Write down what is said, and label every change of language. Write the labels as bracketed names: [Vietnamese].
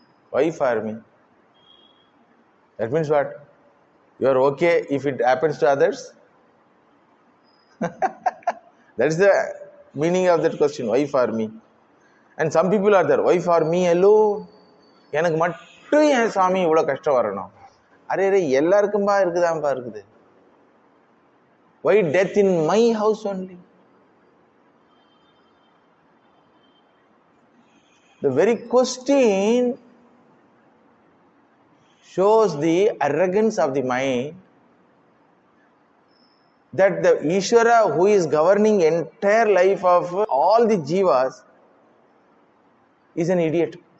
[English] Why for me? That means what? You are okay if it happens to others? That is the meaning of that question, why for me? And some people are there, why for me alone? [Tamil] எனக்கு மட்டும் ஏன் சாமி இவ்வளவு கஷ்டம் வரணும்? Array எல்லாருக்கும்பா இருக்குதாம்பா இருக்குது. [English] Why death in my house only? The very question shows the arrogance of the mind that the Ishvara who is governing entire life of all the jivas is an idiot.